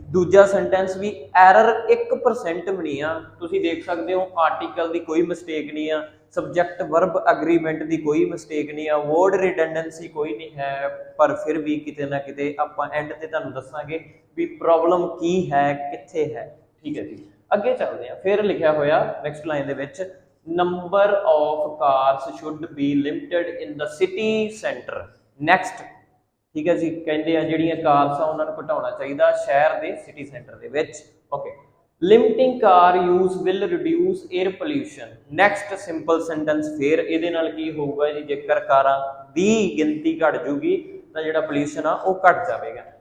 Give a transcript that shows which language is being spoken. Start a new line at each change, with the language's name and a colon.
Punjabi: ਦੂਜਾ ਸੈਂਟੈਂਸ ਵੀ ਐਰਰ 1% ਵੀ ਨਹੀਂ ਆ। ਤੁਸੀਂ ਦੇਖ ਸਕਦੇ ਹੋ ਆਰਟੀਕਲ ਦੀ ਕੋਈ ਮਿਸਟੇਕ ਨਹੀਂ ਆ, ਸਬਜੈਕਟ ਵਰਬ ਐਗਰੀਮੈਂਟ ਦੀ ਕੋਈ ਮਿਸਟੇਕ ਨਹੀਂ ਆ, ਵਰਡ ਰਿਡੰਡੈਂਸੀ ਕੋਈ ਨਹੀਂ ਹੈ। ਪਰ ਫਿਰ ਵੀ ਕਿਤੇ ਨਾ ਕਿਤੇ ਆਪਾਂ ਐਂਡ ਤੇ ਤੁਹਾਨੂੰ ਦੱਸਾਂਗੇ ਵੀ ਪ੍ਰੋਬਲਮ ਕੀ ਹੈ, ਕਿੱਥੇ ਹੈ। ਠੀਕ ਹੈ ਜੀ, ਅੱਗੇ ਚੱਲਦੇ ਆ। ਫਿਰ ਲਿਖਿਆ ਹੋਇਆ ਨੈਕਸਟ ਲਾਈਨ ਦੇ ਵਿੱਚ,
English: number of cars should be limited in the city center next।
Punjabi: ਠੀਕ ਹੈ ਜੀ, ਕਹਿੰਦੇ ਆ ਜਿਹੜੀਆਂ ਕਾਰਸ ਆ ਉਹਨਾਂ ਨੂੰ ਘਟਾਉਣਾ ਚਾਹੀਦਾ ਸ਼ਹਿਰ ਦੇ ਸਿਟੀ ਸੈਂਟਰ ਦੇ ਵਿੱਚ।
English: Okay, limiting car use will reduce air pollution.
Punjabi: Next simple sentence, ਫਿਰ ਇਹਦੇ ਨਾਲ ਕੀ ਹੋਊਗਾ ਜੀ? ਜੇਕਰ ਕਾਰਾਂ ਦੀ ਗਿਣਤੀ ਘਟ ਜੂਗੀ ਤਾਂ ਜਿਹੜਾ ਪੋਲਿਊਸ਼ਨ ਆ ਉਹ ਘਟ ਜਾਵੇਗਾ।